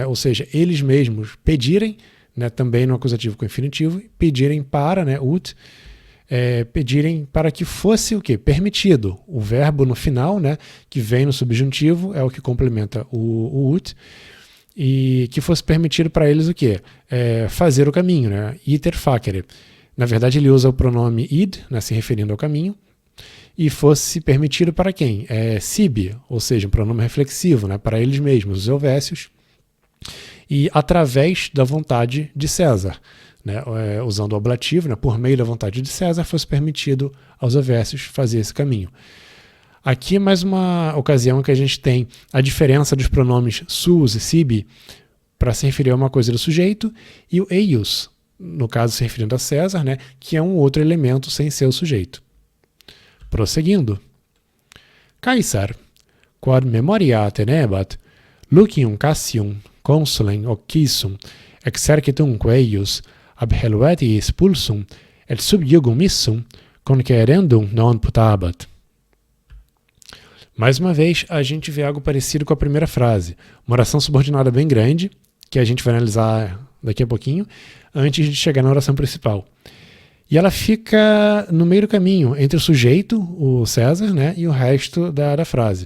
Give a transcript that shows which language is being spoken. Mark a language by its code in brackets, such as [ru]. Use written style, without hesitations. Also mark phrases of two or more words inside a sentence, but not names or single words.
[pt] Ou seja, eles mesmos pedirem, né? Também no acusativo com infinitivo, pedirem para, né? Ut, pedirem para que fosse o quê? Permitido. O verbo no final, né, que vem no subjuntivo, é o que complementa o ut, e que fosse permitido para eles o quê? Fazer o caminho, né? [la] Iter facere. [pt] Na verdade, ele usa o pronome id, né, se referindo ao caminho, e fosse permitido para quem? Sibi, ou seja, um pronome reflexivo, né, para eles mesmos, os helvécios, e através da vontade de César. Né, usando o ablativo, né, por meio da vontade de César, fosse permitido aos helvécios fazer esse caminho. Aqui é mais uma ocasião em que a gente tem a diferença dos pronomes sus e sibi para se referir a uma coisa do sujeito, e o eius, no caso se referindo a César, né, que é um outro elemento sem ser o sujeito. Prosseguindo. [la] Caesar, quod memoria tenebat, lucium Cassium consulem ocissum, exercitumque eius, ab helvetis pulsum, et sub iugum issum, conquerendum non putabat. [pt] Mais uma vez, a gente vê algo parecido com a primeira frase. Uma oração subordinada bem grande, que a gente vai analisar daqui a pouquinho, antes de chegar na oração principal. E ela fica no meio do caminho, entre o sujeito, o César, né, e o resto da frase.